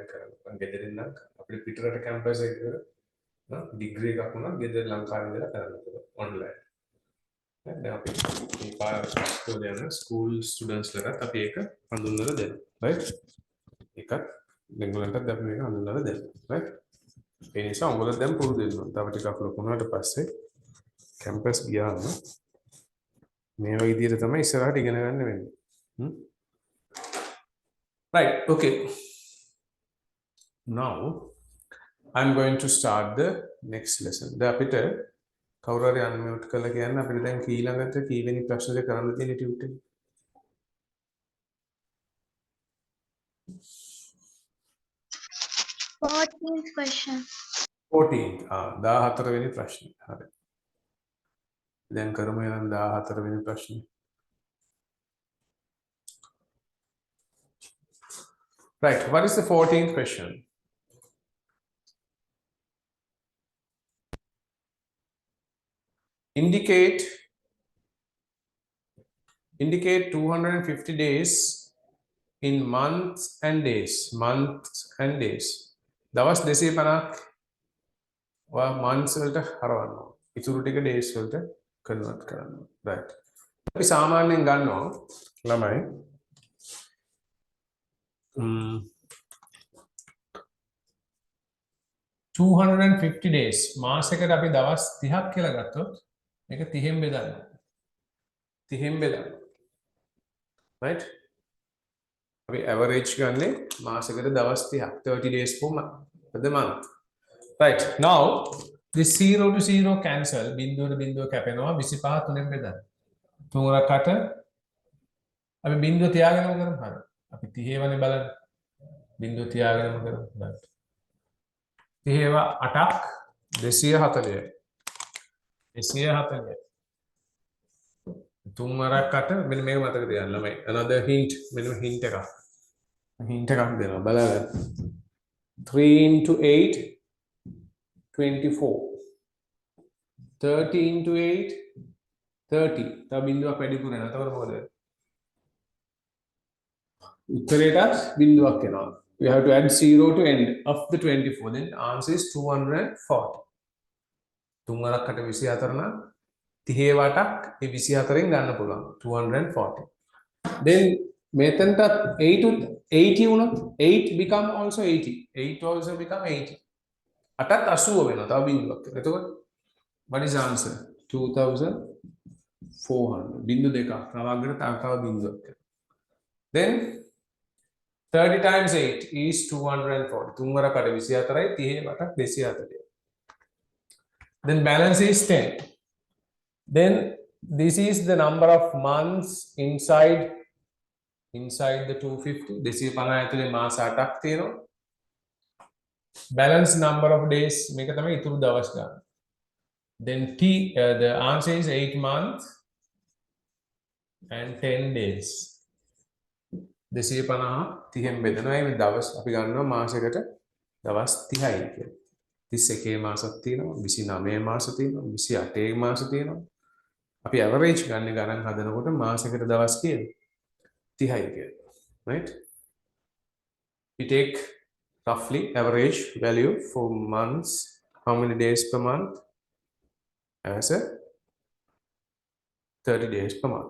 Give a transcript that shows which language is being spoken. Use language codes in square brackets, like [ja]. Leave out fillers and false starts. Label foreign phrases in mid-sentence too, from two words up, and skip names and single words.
[si] කරනවා ගෙදරින් නම් අපිට පිටරට කැම්පස් එකක ඩිග්‍රී එකක් වුණා ගෙදර ලංකාවේ ඉඳලා කරන්න පුළුවන් online දැන් අපි මේ පාස්කෝලේ යන [en] school students [si] ලටත් අපි ඒක හඳුන්වලා දෙනවා right එකක් දෙගොල්ලන්ටත් අපි මේක හඳුන්වලා දෙනවා right ඒ නිසා උඹලා දැන් පුරුදු වෙනවා තව ටිකක් ලොකු වුණාට පස්සේ කැම්පස් ගියාම මේ වගේ විදිහට තමයි ඉස්සරහට ඉගෙන ගන්න වෙන්නේ [en] right okay now I'm going to start the next lesson [si] දැන් අපිට කවුරු හරි අන්මියුට් කරලා කියන්න අපිට දැන් ඊළඟට කීවෙනි ප්‍රශ්නද කරන්න තියෙන ටියුට් එක [en] 14th question. 14th [si] 14 වෙනි ප්‍රශ්නේ හරි දැන් කරමු එහෙනම් 14 වෙනි ප්‍රශ්නේ [en] right what is the 14th question indicate 250 days in months and days. [si] දවස් 250ක් ඔයා months වලට හරවනවා. ඉතුරු ටික days වලට convert කරනවා. right. අපි සාමාන්‍යයෙන් ගන්නවා ළමයි 250 days මාසයකට අපි දවස් 30ක් කියලා ගත්තොත් මේක 30න් බෙදන්න. 30න් බෙදන්න. right. අපි average ගන්නේ මාසයකට දවස් 30ක් [en] 30 days per the month. right. now this 0 to 0 cancel [si] බිඳුවට බිඳුව කැපෙනවා 25 3න් බෙදන්න. 3කට අපි බිඳුව තියාගෙනම කරමු. හරි. අපි 30 වනේ බලන්න. බිඳුව තියාගෙනම කරමු. right. 30 8ක් 240. 240. 3කට මෙන්න මේක මතක තියාගන්න ළමයි. [en] another hint [si] මෙන්න hint එකක්. hint එකක් දෙනවා බලන්න. [en] 3 into 8 24. 30 into 8 30. [si] තව බිඳුවක් වැඩිපුර එනවා. එතකොට මොකද වෙන්නේ? උත්තරේට බිඳුවක් එනවා. [en] We have to add 0 to end of the 24. Then answer is 240. [si] 3කට 24 නම් 30 වටක් ඒ 24න් ගන්න පුළුවන් 240. [en] Then [si] මෙතනට 80 වුණොත් [en] 8 become also 80. 8 also become 80. [si] 8ත් 80 වෙනවා තව බිඳුවක්. [en] එතකොට what is answer? 2400. [si] බිඳු දෙකක්. තව අගට තව බිඳුවක්. [en] Then 30 times 8 is 240. [si] 3කට 24යි 30 වටක් 240. [en] Then balance is 10. Then this is the number of months inside the 250. [si] 250 ඇතුලේ මාස 8ක් තියෙනවා. [en] Balance number of days [si] මේක තමයි ඉතුරු දවස් ගන්න. [en] Then the answer is 8 months and 10 days. [si] 250 30න් බෙදනවා. මේ දවස් අපි ගන්නවා මාසයකට දවස් 30යි කියලා. 31 මාසක් තියෙනවා, 29 මාස තියෙනවා, 28 මාස තියෙනවා. අපි average ගන්න ගණන් හදනකොට මාසයකට දවස් කියලා 30යි කියලා. [en] right? We take roughly average value for months, how many days per month as a 30 days per month.